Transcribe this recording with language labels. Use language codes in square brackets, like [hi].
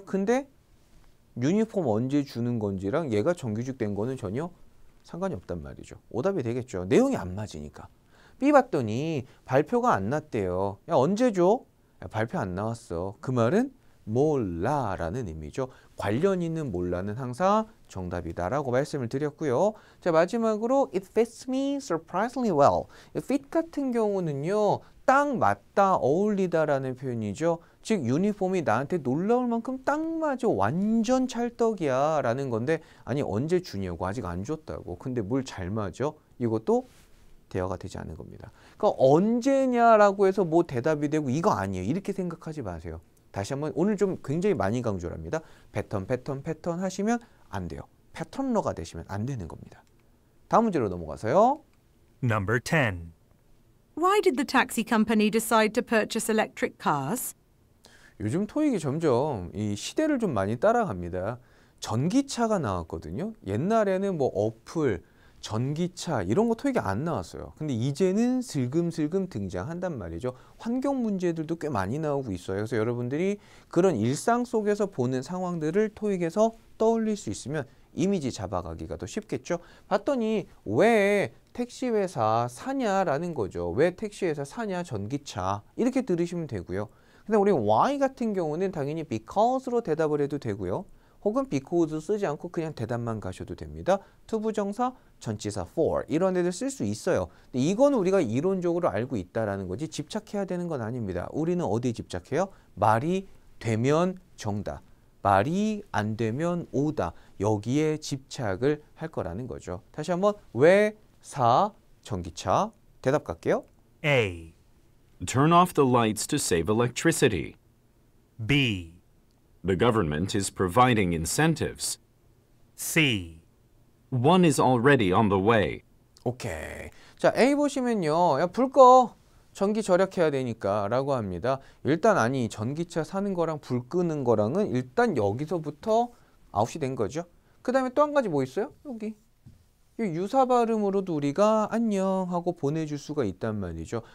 [ko] 근데 유니폼 언제 주는 건지랑 얘가 정규직 된 거는 전혀 상관이 없단 말이죠. 오답이 되겠죠. 내용이 안 맞으니까. B 봤더니 발표가 안 났대요. 야 언제 줘? 야, 발표 안 나왔어. 그 말은 몰라라는 의미죠. 관련 있는 몰라는 항상 정답이다라고 말씀을 드렸고요. 자, 마지막으로 [en] it fits me surprisingly well. [ko] fit 같은 경우는요. 딱 맞다, 어울리다라는 표현이죠. 즉 유니폼이 나한테 놀라울 만큼 딱 맞아, 완전 찰떡이야 라는 건데, 아니 언제 주냐고, 아직 안 줬다고. 근데 뭘 잘 맞아? 이것도 대화가 되지 않은 겁니다. 그러니까 언제냐라고 해서 뭐 대답이 되고 이거 아니에요. 이렇게 생각하지 마세요. 다시 한번 오늘 좀 굉장히 많이 강조를 합니다. 패턴 하시면 안 돼요. 패턴러가 되시면 안 되는 겁니다. 다음 문제로 넘어가서요. [en] Number 10. Why did the taxi company decide to purchase electric cars? [ko] 요즘 토익이 점점 이 시대를 좀 많이 따라갑니다. 전기차가 나왔거든요. 옛날에는 뭐 어플, 전기차 이런 거 토익이 안 나왔어요. 근데 이제는 슬금슬금 등장한단 말이죠. 환경 문제들도 꽤 많이 나오고 있어요. 그래서 여러분들이 그런 일상 속에서 보는 상황들을 토익에서 떠올릴 수 있으면 이미지 잡아가기가 더 쉽겠죠. 봤더니 왜 택시회사 사냐라는 거죠. 왜 택시회사 사냐, 전기차 이렇게 들으시면 되고요. 근데 우리 why 같은 경우는 당연히 because로 대답을 해도 되고요. 혹은 because 쓰지 않고 그냥 대답만 가셔도 됩니다. 투부정사, 전치사 for 이런 애들 쓸 수 있어요. 근데 이건 우리가 이론적으로 알고 있다라는 거지 집착해야 되는 건 아닙니다. 우리는 어디에 집착해요? 말이 되면 정답, 말이 안 되면 오다. 여기에 집착을 할 거라는 거죠. 다시 한번 왜 사 전기차 대답 갈게요. [en] A. Turn off the lights to save electricity. B. The government is providing incentives. C. One is already on the way. [ko] 오케이. 자, A 보시면요. 야, 불 꺼. 전기 절약해야 되니까 라고 합니다. 일단 아니 전기차 사는 거랑 불 끄는 거랑은 일단 여기서부터 아웃이 된 거죠. 그 다음에 또 한 가지 뭐 있어요? 여기. 이 유사 발음으로도 우리가 안녕 하고 보내줄 수가 있단 말이죠.